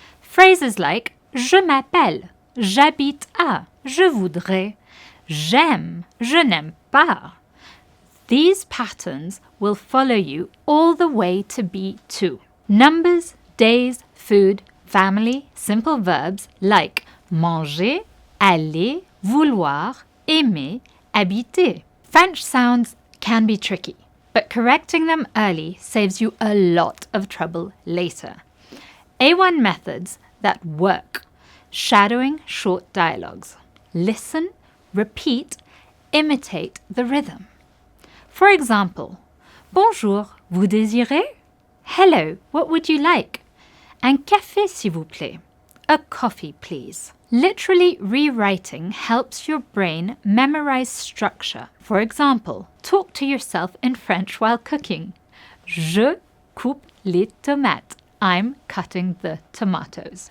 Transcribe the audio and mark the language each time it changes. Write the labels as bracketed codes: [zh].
[en] Phrases like [fr] je m'appelle, j'habite à, je voudrais, j'aime, je n'aime pas. [en] These patterns will follow you all the way to B2. Numbers, days, food, family, simple verbs like [fr] manger, aller, vouloir, aimer, habiter. [en] French sounds can be tricky, but correcting them early saves you a lot of trouble later. A1 methods that work. Shadowing short dialogues. Listen, repeat, imitate the rhythm. For example, [fr] bonjour, vous désirez? [en] Hello, what would you like? [fr] Un café, s'il vous plaît. [en] A coffee, please. Literally rewriting helps your brain memorize structure. For example, talk to yourself in French while cooking. [fr] Je coupe les tomates. [en] I'm cutting the tomatoes.